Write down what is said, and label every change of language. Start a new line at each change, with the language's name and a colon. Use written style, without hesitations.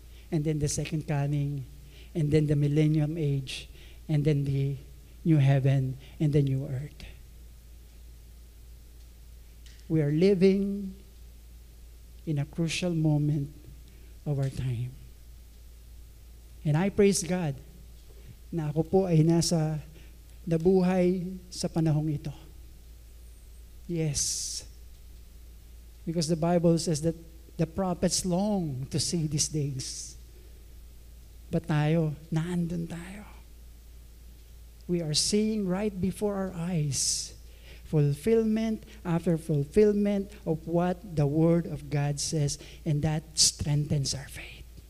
English: And then the second coming, and then the millennium age, and then the new heaven and the new earth. we are living in a crucial moment of our time. And I praise God
Filipino: na ako po ay nabuhay sa panahong ito.
English: Yes. Because the Bible says that the prophets long to see these days. But
Filipino: tayo, naandun tayo.
English: We are seeing right before our eyes fulfillment after fulfillment of what the Word of God says, and that strengthens our faith.